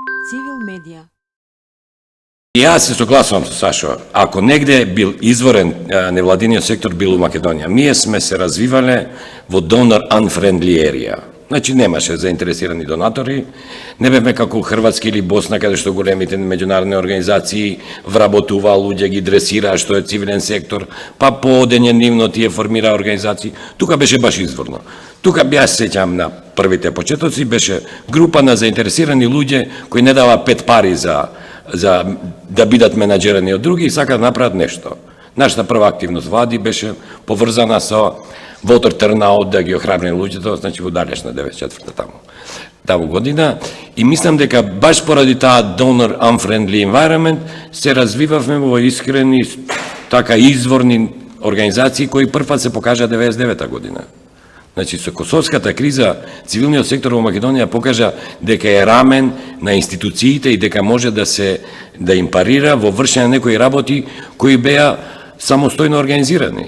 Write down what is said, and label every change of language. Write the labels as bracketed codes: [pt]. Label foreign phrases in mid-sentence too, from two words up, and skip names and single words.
[mk] Civil Media. Ja se soglасувам со Сашо. Ако негде бил изворен невладиниот сектор бил у Македонија. Ние сме се развивале во [en] donor unfriendly area. [mk] Значи немаше заинтересирани донатори, не бевме како Хрватска или Босна, каде што големите меѓународни организации вработуваа луѓе, ги дресираа што е цивилен сектор, па поодење нивно тие формираа организации. Тука беше баш изворно. Тука бе, сеќам на првите почетоци, беше група на заинтересирани луѓе кои не дава 5 пари за да бидат менаџерани од други и сакаат да направат нешто. Нашата прва активност влади беше поврзана со [en] water turnout, [mk] да ги охрабри луѓето, значи во далечна 94-та таму година, и мислам дека баш поради таа [en] donor unfriendly environment [mk] се развивавме во искрени, така изворни организации кои првпат се покажа 99-та година. Значи, со косовската криза, цивилниот сектор во Македонија покажа дека е рамен на институциите и дека може да им парира во вршење на некои работи кои беа самостојно организирани.